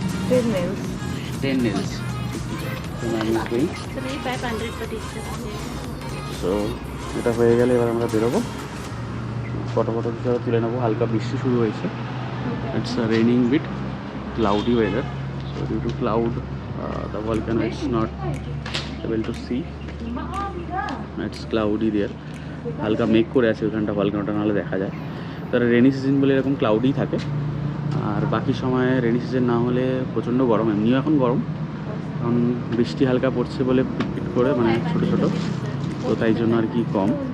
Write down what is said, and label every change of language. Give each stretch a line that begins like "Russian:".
English: 10 nails. 10 nails. So ma'am is going. 3,500 per t-shirt.
Bangla: So এটা হয়ে গেলে এবার আমরা বেরোবো, ফটো তুলে নেবো। হালকা বৃষ্টি শুরু হয়েছে,
English: It's raining bit, cloudy weather. So due to cloud the volcano is not able to see, it's cloudy there.
Bangla: হালকা মেঘ করে আছে ওখানটা, ভলকানোটা নাহলে দেখা যায়। তার রেনি সিজন বলে এরকম ক্লাউডি থাকে। আর বাকি সময় রেনি সিজন না হলে প্রচণ্ড গরম, এমনিও এখন গরম, কারণ বৃষ্টি হালকা পড়ছে বলে পিটপিট করে মানে ছোটো ছোটো, তো তাই জন্য আর কি কম।